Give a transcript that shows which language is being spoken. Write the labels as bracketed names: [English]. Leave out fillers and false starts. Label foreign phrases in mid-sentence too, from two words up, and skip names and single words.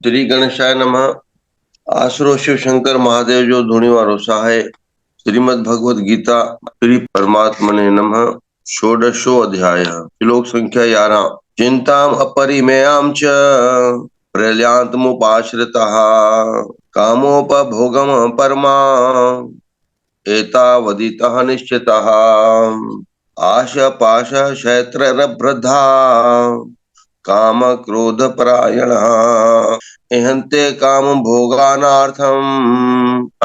[Sanskrit] श्री गणेशाय नमः। आसुरो शिव शंकर महादेव जो धुनी वारो सहाय। श्रीमद् भगवद गीता श्री परमात्मने नमः। षोडशो अध्याय श्लोक संख्या 11। चिंताम अपरिमेयां च प्रलयान्तमुपाश्रितः कामोपभोगम परमा एतावदितः निश्चितः आशापाश क्षेत्ररभ्रधा काम क्रोध परायण इहन्ते काम भोगानार्थम